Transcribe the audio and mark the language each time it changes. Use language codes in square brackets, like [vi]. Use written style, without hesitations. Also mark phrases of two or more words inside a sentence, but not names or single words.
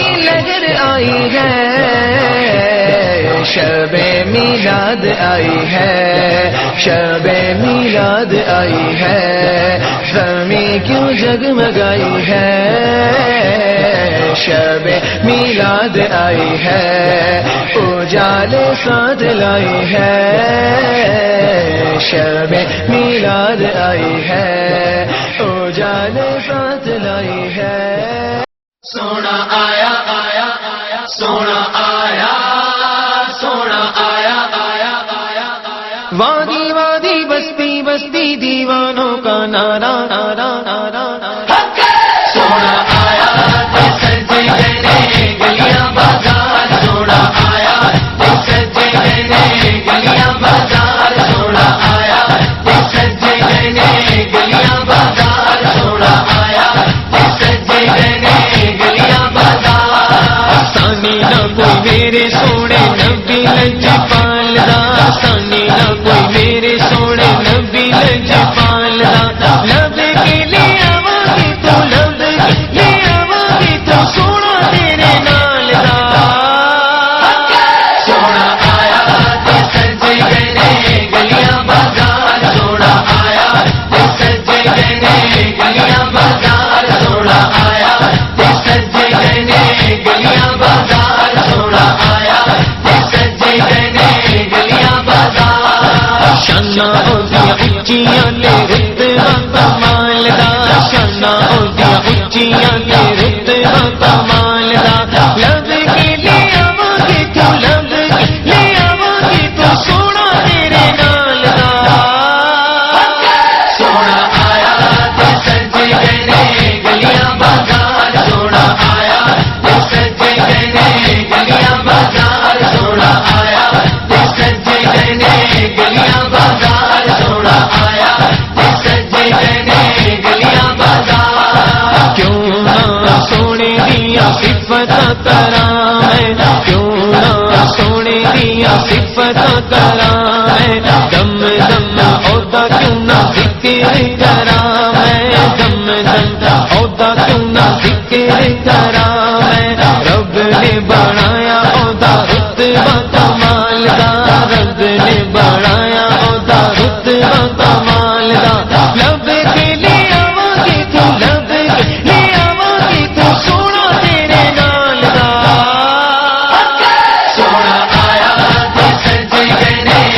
[ur] لہر آئی ہے، شب میلاد آئی ہے، شب میلاد آئی ہے، زمین کیوں جگمگائی ہے، شب میلاد آئی ہے، اجالے ساتھ لائی ہے، شب میلاد آئی ہے، اجالے ساتھ لائی ہے، [pa] سونا آیا آیا آیا، سونا آیا، سونا آیا آیا آیا آیا، [ur] وادی وادی بستی بستی دیوانوں کا نعرہ نعرہ نعرہ نعرہ، [pa] سونا آیا سجے گئے گلیاں بازار، سونا آیا سجے گئے گلیاں بازار، سونا آیا سجے گئے گلیاں بازار، سونا آیا سجے گئے گلیاں بازار، سانی نہ کوئی میرے سونے نبی لجپال دا، سانی نہ کوئی میرے سونے نبی لجپال دا، لب کے لے آواگی تو، لب کے لے آواگی تو، سونا تیرے نال دا، سونا آیا سجے گئے گلیاں بازار، سونا آیا سجے گئے گلیاں بازار، سونا آیا سجے گئے گلیاں بازار، سونا آیا سجے گئے گلیاں بازار، شانہ ہوندیاں اچیاں لے رتبہ کمال دا، شانہ ہوندیاں اچیاں لے رتبہ کمال دا، لب کے لے آواگی تو، لب کے لے آواگی تو، سونا تیرے نال دا، سونا آیا سجے گئے گلیاں بازار، سونا آیا سجے گئے گلیاں بازار، سونا آیا سجے گئے گلیاں بازار، سونا آیا سجے گئے گلیاں بازار، کیوں نہ سونے دیا صفت کرام ہے، کیوں نہ سونے دیا صفت کرام ہے، دم دم عہدہ کیوں نہ ذکر کرام ہے، دم دم عہدہ کیوں نہ ذکر کرام ہے، رب نے بڑھایا عہدہ رتبہ کمال دا، رب نے بڑھایا عہدہ رتبہ کمال دا، لب کے لے آواگی تو، لب کے لے آواگی تو، سونا تیرے نال دا، سونا آیا سجے گئے